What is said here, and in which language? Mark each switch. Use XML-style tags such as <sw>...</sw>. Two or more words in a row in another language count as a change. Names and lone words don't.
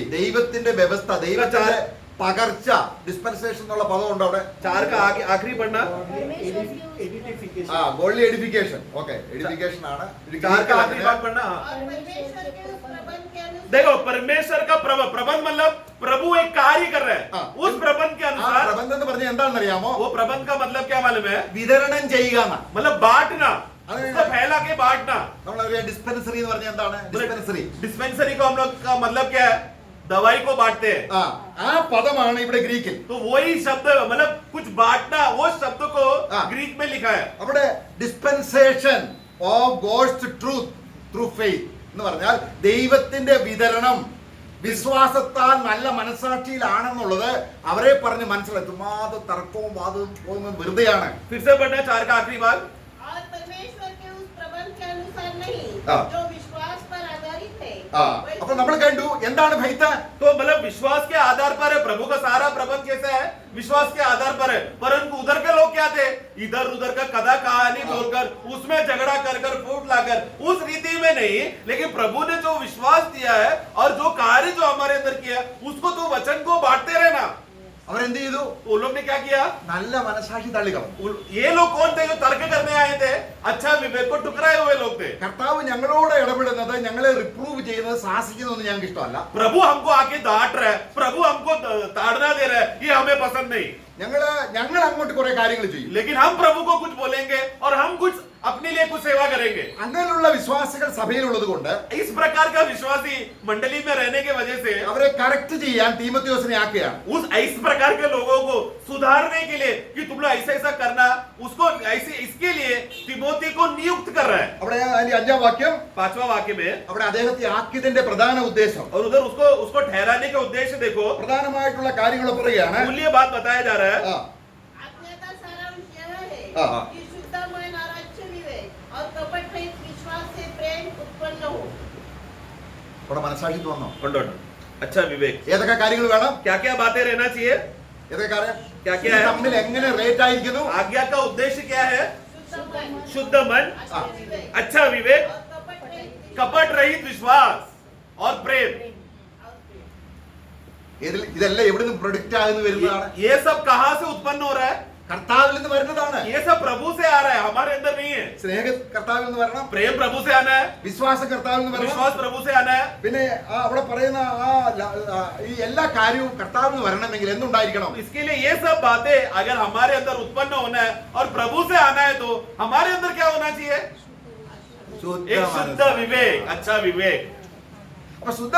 <ml>ദൈവത്തിന്റെ വ്യവസ്ഥ, ദൈവത്തിന്റെ പകർച്ച, ഡിസ്പെൻസേഷൻ എന്നുള്ള പദമുണ്ട് അവിടെ.</ml> <hi>4 का आखिरी पढ़ना। परमेश्वर की उस</hi> <ml>ആ</ml> <en>godly edification.</en> <ml>ഓക്കെ, എഡിഫിക്കേഷൻ ആണ്.</ml> <hi>4 का आखिरी बात पढ़ना। और परमेश्वर के उस प्रबंध के अनुसार देखो, परमेश्वर का प्रबंध मतलब प्रभु एक कार्य कर रहा है। हाँ। उस प्रबंध के ആ अनुसार,</hi> <ml>പ്രബന്ധം എന്ന് പറഞ്ഞാൽ എന്താണെന്ന് അറിയാമോ?</ml> <hi>वो प्रबंध का मतलब क्या मालूम है?</hi> <ml>വിതരണം ചെയ്യുക എന്നാ.</ml> <hi>मतलब बांटना, अरे उसको फैला के बांटना।</hi> <ml>നമ്മളറിയാം ഡിസ്പെൻസറി എന്ന് പറഞ്ഞാൽ എന്താണ്? ഡിസ്പെൻസറി.</ml> <hi>डिस्पेंसरी को हम लोग का मतलब क्या है? दवाई को बांटते हैं।</hi> <ml>ആ പദമാണ് ഇവിടെ ഗ്രീക്കിൽ.</ml> <hi>तो वही शब्द, मतलब कुछ बांटना, वो शब्द को हाँ। ग्रीक में लिखा है।</hi> <ml>അവിടെ</ml> <en>dispensation of God's truth through faith</en> <ml>എന്ന് പറഞ്ഞാൽ ദൈവത്തിന്റെ വിതരണം വിശ്വാസത്താൽ നല്ല മനസാക്ഷിയിലാണെന്നുള്ളത് അവരെ പറഞ്ഞ് മനസ്സിലാക്കും. അത് തർക്കവും വാദവും പോകുന്നത് വെറുതെയാണ്.</ml> <hi>फिर से पढ़ना 4 का आखिरी बात। और परमेश्वर के उस प्रबंध के अनुसार नहीं हाँ। जो विश्वास पर आधारित है।</hi> <ml>അപ്പൊ നമ്മൾ കണ്ടു എന്താണ് ഫെയ്ത്ത്.</ml> <hi>तो मतलब विश्वास के आधार पर है। प्रभु का सारा प्रबंध कैसा है? विश्वास के आधार पर है। परंतु उधर के लोग क्या थे? इधर उधर का कथा कहानी बोलकर, उसमें झगड़ा कर कर, फूट लाकर, उस रीति में नहीं, लेकिन प्रभु ने जो विश्वास दिया है और जो कार्य जो हमारे अंदर किया, उसको तो वचन को बांटते रहना।</hi> <ml>അവരെന്ത് ചെയ്തു?</ml> <hi>वो लोग ने क्या किया?</hi> <ml>നല്ല മനസാക്ഷി തള്ളിക്കളഞ്ഞു.</ml> <hi>ये लोग कौन थे जो तर्क करने आए थे? अच्छा विवेक को टुकराए हुए लोग थे।</hi> <ml>കർത്താവ് ഞങ്ങളോട് ഇടപെടുന്നത്, ഞങ്ങളെ റിപ്രൂവ് ചെയ്യുന്നത്, ശാസിക്കുന്നതൊന്നും ഞങ്ങൾക്ക് ഇഷ്ടമല്ല.</ml> <hi>प्रभु हमको आके डांट रहा है, प्रभु हमको ताड़ना दे रहा है, ये हमें पसंद नहीं।</hi> <ml>ഞങ്ങൾ അങ്ങോട്ട് കുറെ കാര്യങ്ങൾ ചെയ്യും.</ml> <hi>लेकिन हम प्रभु को कुछ बोलेंगे और हम कुछ अपने लिए कुछ सेवा करेंगे।</hi> <ml>അങ്ങനെയുള്ള വിശ്വാസികൾ സഭയിലുള്ളത് കൊണ്ട്</ml> <hi>इस प्रकार का विश्वासी मंडली में रहने की वजह से</hi> <ml>അവരെ കറക്റ്റ് ചെയ്യാൻ തീമോത്തിയോസിനെ ആക്കുകയാണ്.</ml> <hi>इस प्रकार के लोगों को सुधारने के लिए कि तुम लोग ऐसा ऐसा करना, उसको ऐसे, इसके लिए तिमोथी को नियुक्त कर रहा है।</hi> <ml>അവിടെ അതിന്റെ 5ാം വാക്യം,</ml> <hi>5वां वाक्य में,</hi> <ml>അവിടെ അദ്ദേഹത്തെ ആക്കിയതിന്റെ പ്രധാന ഉദ്ദേശം,</ml> <hi>और उधर उसको ठहराने का उद्देश्य देखो,</hi> <ml>പ്രധാനമായിട്ടുള്ള കാര്യങ്ങൾ പറയുകയാണ്.</ml> <hi>मूल्य बात बताया जा रहा है। ആ, आज्ञा का सारांश यह है हाँ। कि शुद्ध मन और अच्छे विवेक और कपट रहित विश्वास से प्रेम उत्पन्न हो।</hi> <ml>അവിടെ മനസാക്ഷി തോന്നോ?</ml> <hi>उंडो अच्छा विवेक,</hi> <ml>ഏതൊക്കെ കാര്യങ്ങൾ വേണം?</ml> <hi>क्या क्या बातें रहना चाहिए?</hi> <ml>ഏതൊക്കെ കാര്യം?</ml> <hi>क्या</hi> <ml>ഇത്</ml> <hi>क्या है?</hi> <ml>തമ്മിൽ എങ്ങനെ റേറ്റ് ആയിരിക്കുന്നു?</ml> <hi>आज्ञा का उद्देश्य क्या है? शुद्ध मन, शुद्ध मन, हाँ। अच्छे विवेक अच्छा विवेक, और कपट रहित कपट रहित विश्वास और प्रेम।</hi> <ml>ഇതെല്ലാം എവിടെ നിന്ന് പ്രൊഡക്റ്റ് ആകുന്നു വരുന്നതാണ്?</ml> <hi>ये सब कहां से उत्पन्न हो रहा है?</hi> <ml>കർത്താവിൽ നിന്ന് വരുന്നതാണ്.</ml> <hi>ये सब प्रभु से आ रहा है, हमारे अंदर नहीं है।</hi> <ml>സ്നേഹ കർത്താവിൽ നിന്ന് വരണം,</ml> <hi>प्रेम प्रभु से आना है,</hi> <ml>വിശ്വാസം കർത്താവിൽ നിന്ന് വരണം.</ml> <hi>विश्वास प्रभु से आना है।</hi> <ml>പിന്നെ അവിടെ പറയുന്ന ഈ എല്ലാ കാര്യവും കർത്താവിൽ നിന്ന് വരണമെങ്കിൽ എന്തുണ്ടായിരിക്കണം?</ml> <hi>इसके लिए ये सब बातें अगर हमारे अंदर उत्पन्न होना है और प्रभु से आना है, तो हमारे अंदर क्या होना चाहिए? एक शुद्ध विवेक, अच्छा विवेक।</hi> <ml>അപ്പൊ ശുദ്ധ മനസാക്ഷി തള്ളിക്കളഞ്ഞാൽ</ml>